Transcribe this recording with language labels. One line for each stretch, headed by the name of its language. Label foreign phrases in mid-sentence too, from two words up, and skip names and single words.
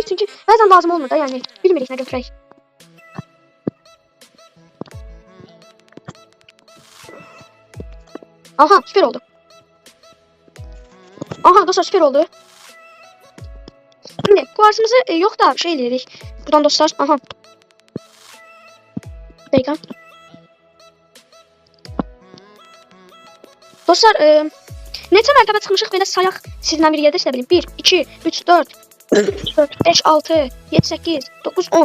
Azerbaijani: Çünki bəzən lazım olmur da, yəni. Bilmirik nə götürək. Aha, süper oldu. Aha, dostlar süper oldu.
Turkish: Şimdi kuvarsımızı yok da
Azerbaijani: şey eləyirik. Buradan dostlar, aha. Dakika. Dostlar, neçə mərtəbə çıxmışıq belə sayaq sizlə bir yerdə işte bilin. 1, 2, 3, 4, 4, 5, 6, 7, 8, 9, 10.